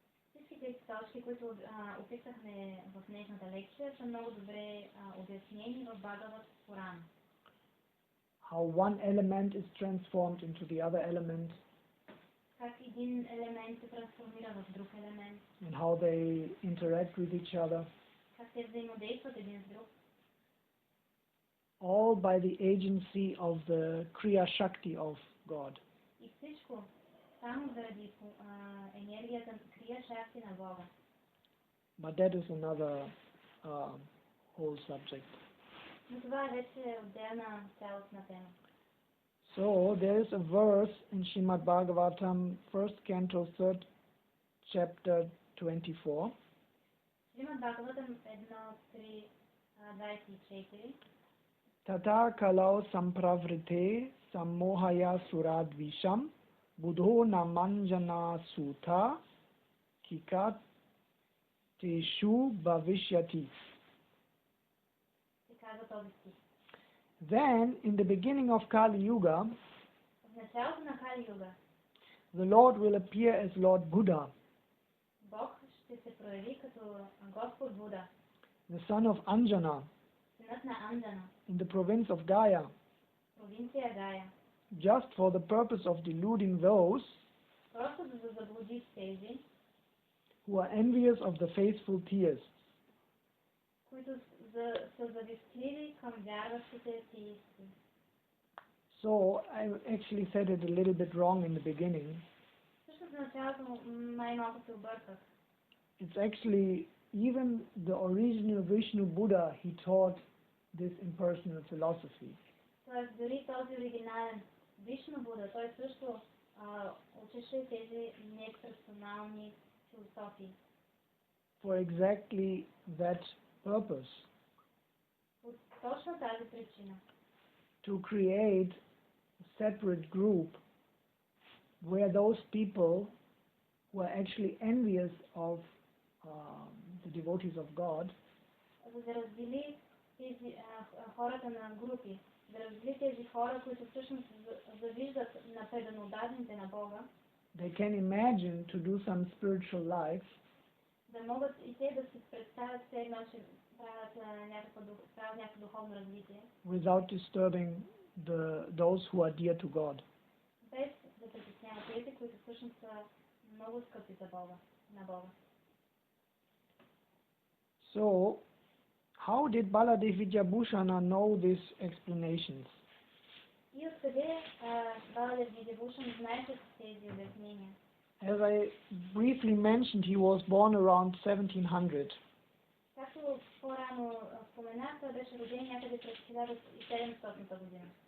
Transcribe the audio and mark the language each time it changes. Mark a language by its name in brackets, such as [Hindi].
[Bulgarian] Всички тези точки, които описахме в днешната лекция, са много добре обяснени в Бхагават Пурана. [English] How one element is transformed into the other element, [Bulgarian] Как един елемент се трансформира в друг елемент, [English] and how they interact with each other, [Bulgarian] как те взаимодействат един с друг. [English] all by the agency of the Kriya Shakti of God. [Bulgarian] И всичко само заради енергията на Крия Шакти на Бога. [English] But that is another whole subject. [Bulgarian] Но това е вече отделна цялостна тема. [English] So there is a verse in Srimad Bhagavatam, 1st Canto, 3rd Chapter, 24. [Bulgarian] Шримад Бхагаватам 1.3.24. [Sanskrit] Tata kalau sampravrite sammohaya suradvisham budho namanjana sutha kikat teshu bhavishyati. [Bulgarian] Се казва този стих. [English] Then, in the beginning of Kali Yuga, [Bulgarian] В началото на Кали Юга [English] the Lord will appear as Lord Buddha, [Bulgarian] Бог ще се прояви като Господ Буда, [English] the son of Anjana, [Bulgarian] синът на Андана, [English] in the province of Gaya, [Bulgarian] провинция Гая, [English] just for the purpose of deluding those [Bulgarian] просто за да заблуди тези, [English] who are envious of the faithful theists. [Bulgarian] които са завистливи към вярващите атеисти. [English] So I actually said it a little bit wrong in the beginning. [Bulgarian] Всъщност в началото най-малко се обърках. [English] It's actually even the original Vishnu Buddha, he taught this impersonal philosophy. [Bulgarian] Тоест дори този оригинален Вишну Буда, той също учеше тези неперсонални философии. [English] For exactly that purpose, [Bulgarian] По точно тази причина. [English] to create a separate group were those people who are actually envious of the devotees of God, [Bulgarian] за да раздели тези хората на групи, да раздели тези хора, които всъщност завиждат на преданодадените на Бога, [English] they can imagine to do some spiritual life [Bulgarian] да могат и те да си представят все едно, че правят някакво духовно развитие, [English] without disturbing those who are dear to God. [Bulgarian] без да притесняват тези, които всъщност са много скъпи за Бога, на Бога. [English] So, how did Baladeva Видхябхашана know these explanations? [Bulgarian] И откъде Баладев Видхябхашана знаеше тези обяснения? [English] As I briefly mentioned, he was born around 1700. [Bulgarian] Както по-рано споменах, той беше роден някъде през 1700 година.